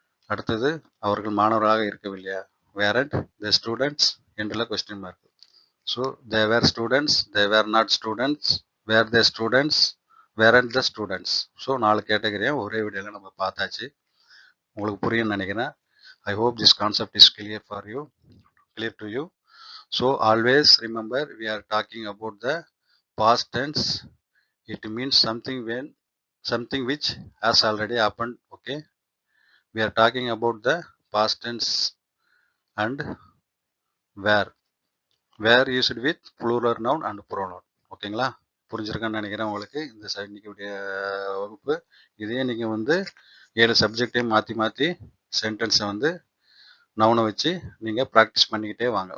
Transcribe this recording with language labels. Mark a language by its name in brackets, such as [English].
[Tamil] அடுத்தது அவர்கள் மாணவர்களாக இருக்கவில்லையா, [English] weren't the students [Tamil] எண்டில் question mark. [English] So they were students, they were not students, were they students, weren't the students. [Tamil] So 4 கேட்டகரியாக ஒரே வீடியோவில் நம்ம பார்த்தாச்சு. உங்களுக்கு புரியும்னு நினைக்கிறேன். [English] I hope this concept is clear for you, clear to you. So always remember, we are talking about the past tense. It means something which has already happened. Okay, we are talking about the past tense and where used with plural noun and pronoun. [Tamil] ஓகேங்களா, புரிஞ்சிருக்கான்னு நினைக்கிறேன் உங்களுக்கு இந்த இன்னைக்கு வகுப்பு. இதே நீங்கள் வந்து 7 சப்ஜெக்டையும் மாற்றி சென்டென்ஸை வந்து நவுனை வச்சு நீங்கள் ப்ராக்டிஸ் பண்ணிக்கிட்டே வாங்க.